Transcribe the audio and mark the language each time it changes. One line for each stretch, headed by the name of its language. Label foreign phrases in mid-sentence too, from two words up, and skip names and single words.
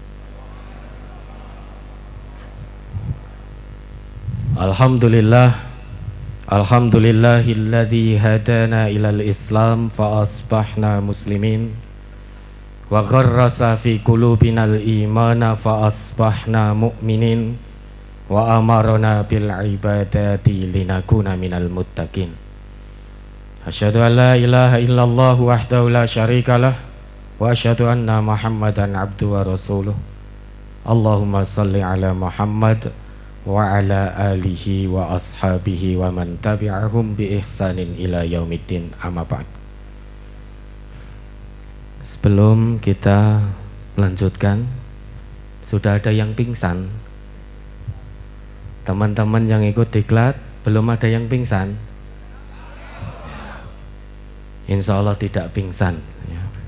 Arabic: الحمد لله الحمد لله الذي هدانا إلى الإسلام فأصبحنا مسلمين وغرس في قلوبنا الإيمان فأصبحنا مؤمنين وأمرنا بالعبادة لنكون من المتقين. أشهد أن لا إله إلا الله وحده لا شريك له وأشهد أن محمدا عبده ورسوله. اللهم صل على محمد وعلى آله وأصحابه ومن تبعهم بإحسان إلى يوم الدين أما بعد.
Indonesian: Sebelum kita melanjutkan, sudah ada yang pingsan. Teman-teman yang ikut diklat belum ada yang pingsan?
Arabic: إن شاء الله
Indonesian: tidak pingsan ya.